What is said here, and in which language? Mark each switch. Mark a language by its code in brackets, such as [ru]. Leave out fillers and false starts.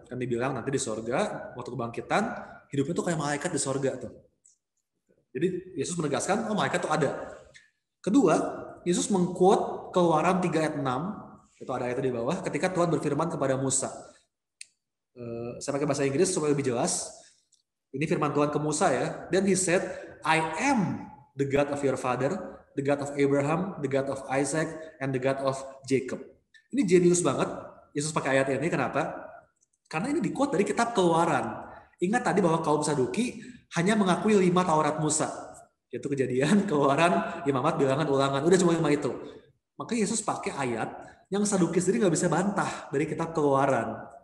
[id] Kan dibilang nanti di sorga, waktu kebangkitan, hidupnya tuh kayak malaikat di sorga tuh. Jadi Yesus menegaskan, oh malaikat itu ada. Kedua, Yesus mengquote Keluaran 3 ayat 6, itu ada ayat di bawah, ketika Tuhan berfirman kepada Musa. Saya pakai bahasa Inggris supaya lebih jelas. Ini firman Tuhan ke Musa ya. [en] Then he said, I am the God of your father, the God of Abraham, the God of Isaac, and the God of Jacob. [id] Ini jenius banget. Yesus pakai ayat ini, kenapa? Karena ini di-quote dari kitab Keluaran. Ingat tadi bahwa kaum Saduki hanya mengakui 5 Taurat Musa. Yaitu Kejadian, Keluaran, Imamat, Bilangan, Ulangan. Udah cuma 5 itu. Maka Yesus pakai ayat yang Saduki sendiri nggak bisa bantah dari kitab Keluaran.